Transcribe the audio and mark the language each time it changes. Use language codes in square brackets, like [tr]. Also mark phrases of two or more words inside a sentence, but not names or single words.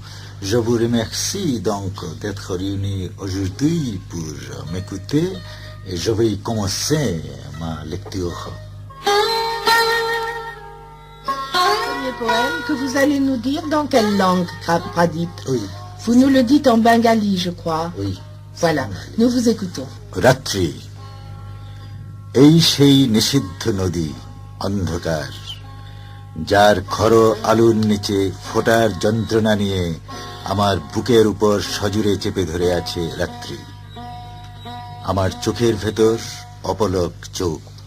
[fr] Je vous remercie donc d'être réunis aujourd'hui pour m'écouter et je vais commencer ma lecture. Poème que vous allez nous dire dans quelle langue, Pradip? Oui. Vous nous le dites en bengali, je crois. Oui. Voilà, nous vous écoutons. [bn] Ratri, এই সেই নিষিদ্ধ নদী অন্ধকার, যার খড় আলুর নিচে ফোটার যন্ত্রণা নিয়ে আমার বুকের উপর সজোরে চেপে ধরে আছে রাত্রি। আমার চোখের ভেতর অপলক চোখ।